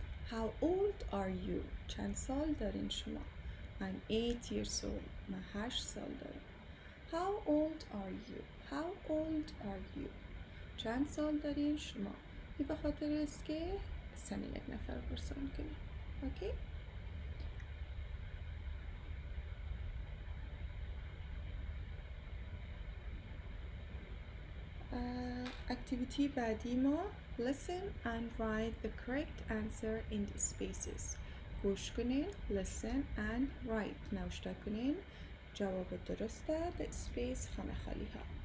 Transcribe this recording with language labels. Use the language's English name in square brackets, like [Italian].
[English] How old are you [Persian] چند سال دارین شما. [English] I'm 8 years old. [Persian] من 8 سال دارم. [English] How old are you? How old are you? [Persian] چند سال دارین شما. این به خاطر است که سن یک نفر پرسان کنیم. اوکی؟ اکتیویتی بعدی ما [English] Listen and write the correct answer in the spaces. [Persian] گوش کنین. [English] Listen and write. [Persian] نوشته کنین. جواب درسته در اسپیس خانه خالی ها.